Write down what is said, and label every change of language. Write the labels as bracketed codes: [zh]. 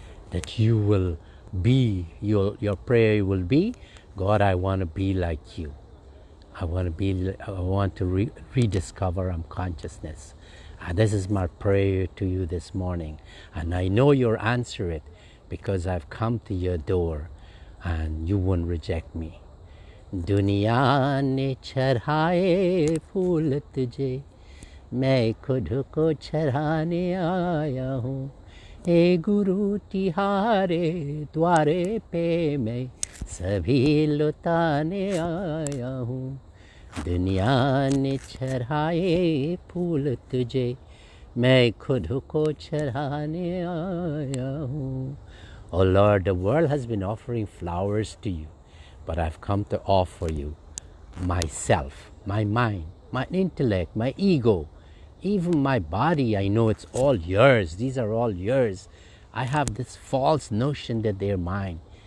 [en] That you will be, your prayer will be, God, I want to be like you. I want to rediscover consciousness. This is my prayer to you this morning. And I know you'll answer it, because I've come to your door and you won't reject me. [hi] दुनिया ने चढ़ाए फूल तुझे, मैं खुद को चढ़ाने आया हूँ. हे गुरु तिहारे द्वारे पे मैं सभी लुटाने आया हूँ. दुनिया ने चढ़ाए फूल तुझे, मैं खुद को चढ़ाने आया हूँ. [en] Oh Lord, the world has been offering flowers to you, but I've come to offer you myself, my mind, my intellect, my ego, even my body. I know it's all yours. These are all yours. I have this false notion that they're mine.